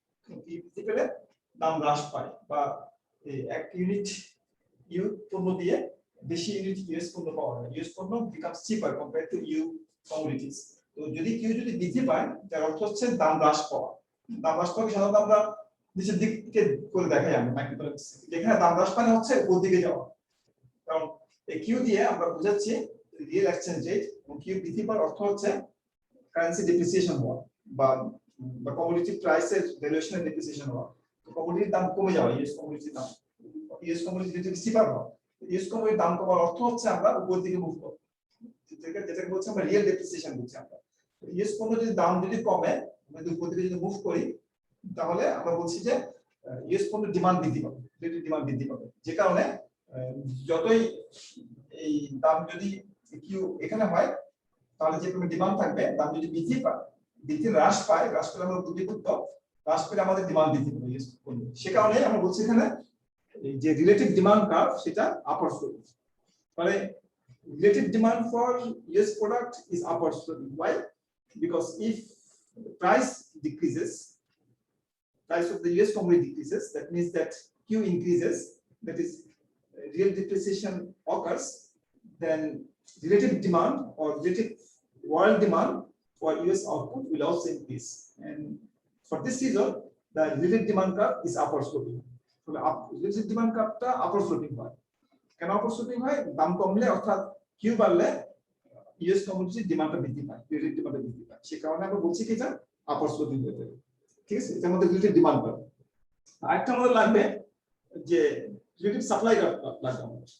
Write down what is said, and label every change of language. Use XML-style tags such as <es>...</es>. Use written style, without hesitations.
<bn>Q বৃদ্ধি পেলে দাম হ্রাস পায়, বা এক ইউনিট ইউ পণ্য দিয়ে বেশি ইউনিট ইউএস পণ্য পাওয়া যায়। ইউএস পণ্য</bn> <en>becomes cheaper compared to EU commodities.</en> <bn>তো যদি কিউ যদি বৃদ্ধি পায় তার অর্থ হচ্ছে দাম হ্রাস পাওয়া। দাম হ্রাস পাওয়া সাধারণত আমরা নিচের দিক থেকে করে দেখাই, আমরা মাইক্রোইকোনমিক্স যেখানে দাম হ্রাস পায় হচ্ছে উপর দিকে যাওয়া। কারণ এই কিউ দিয়ে আমরা বুঝাচ্ছি রিয়েল এক্সচেঞ্জ রেট, এবং কিউ বৃদ্ধি পাওয়ার অর্থ হচ্ছে কারেন্সি ডিপ্রিসিয়েশন হওয়া বা কমোডিটি প্রাইসের ভ্যালুয়েশনের ডিপ্রিসিয়েশন হওয়া। কমোডিটির দাম কমে যাওয়া, ইউএস কমোডিটির দাম, ইউএস কমোডিটি যদি চিপার হয়, ইউএস কমোডিটির দাম কমার অর্থ হচ্ছে আমরা উপর দিকে মুভ করব, যেটাকে বলছি আমরা রিয়েল ডিপ্রিসিয়েশন বলছি আমরা। ইউএস পণ্য যদি দাম যদি কমে, আমরা যদি উপর দিকে যদি মুভ করি, তাহলে আমরা বলছি যে ইউএস পণ্যের ডিমান্ড বৃদ্ধি পাবে, রিলেটিভ ডিমান্ড বৃদ্ধি পাবে। যে কারণে যতই এই দাম যদি কিউ এখানে হয় তাহলে যে পরিমাণ ডিমান্ড থাকবে, দাম যদি বৃদ্ধি পায়, হ্রাস পেলে আমরা বুদ্ধিযুক্ত, হ্রাস পেলে আমাদের ডিমান্ড বৃদ্ধি পাবে ইউএস পণ্য। সে কারণে আমরা বলছি এখানে যে রিলেটিভ ডিমান্ড কার্ভ সেটা আপওয়ার্ড স্লোপিং।</bn> <en>মানে relative demand for US product is upward sloping. Why? Because if the price decreases, price of the US commodity decreases, that means that Q increases, that is real depreciation occurs, then relative demand or relative world demand for US output will also increase. And for this reason, the relative demand curve is upward sloping.</en> <bn>তাহলে relative demand কার্ভটা আপার sloping হয়। কেন আপার sloping হয়? দাম কমলে অর্থাৎ Q বাড়লে US কমোডিটির ডিমান্ডটা বৃদ্ধি পায়, রিলেটিভ ডিমান্ডটা বৃদ্ধি পায়। সে কারণে আমরা বলছি কি এটা আপার স্লোপিং হয়ে যাবে। ঠিক আছে, এটার মধ্যে রিলেটিভ ডিমান্ড পাবে। আরেকটা আমাদের লাগবে যে রিলেটিভ সাপ্লাই লাগবে আমাদের।</bn>